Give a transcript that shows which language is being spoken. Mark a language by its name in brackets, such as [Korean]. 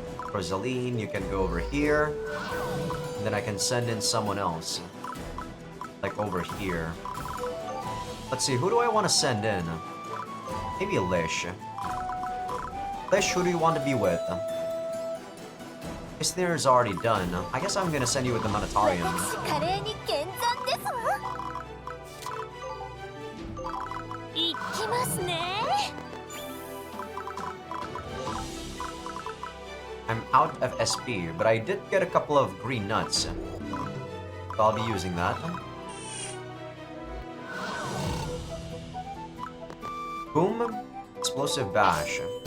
[English] For Zaline, you can go over here. And then I can send in someone else. Like over here. Let's see, who do I want to send in? Maybe Lish. Lish, who do you want to be with? Isnir is already done. I guess I'm gonna send you with the Monetarium. [Japanese] 華麗に見参ですわ行きますね [English] I'm out of SP, but I did get a couple of green nuts. So I'll be using that. Boom. Explosive bash.